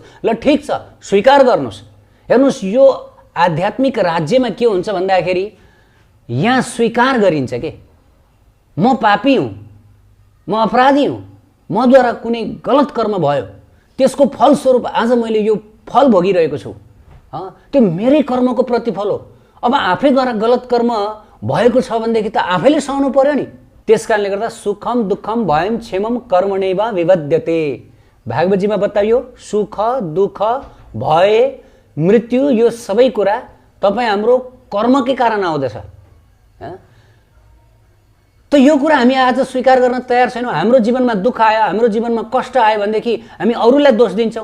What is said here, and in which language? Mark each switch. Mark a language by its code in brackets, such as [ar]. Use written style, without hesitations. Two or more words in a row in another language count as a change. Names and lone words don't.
[ne] ल ठिक छ, स्वीकार गर्नुहोस्। हेर्नुहोस्, यो आध्यात्मिक राज्यमा के हुन्छ भन्दाखेरि यहाँ स्वीकार गरिन्छ के म पापी हुँ, म अपराधी हुँ, मद्वारा कुनै गलत कर्म भयो, त्यसको फलस्वरूप आज मैले यो फल भोगिरहेको छु, त्यो मेरै कर्मको प्रतिफल हो। अब आफैद्वारा गलत कर्म भएको छ भनेदेखि त आफैले सहनु पर्यो नि। त्यसकारणले गर्दा [sa] सुखम दुःखम भयम क्षेमम कर्मणैव विवद्यते, [ne] भागवतजीमा बताइयो सुख दुःख भय मृत्यु यो सबै कुरा तपाईँ हाम्रो कर्मकै कारण आउँदछ। त यो कुरा हामी आज स्वीकार गर्न तयार छैनौँ। हाम्रो जीवनमा दुःख आयो, हाम्रो जीवनमा कष्ट आयो भनेदेखि हामी अरूलाई दोष दिन्छौँ।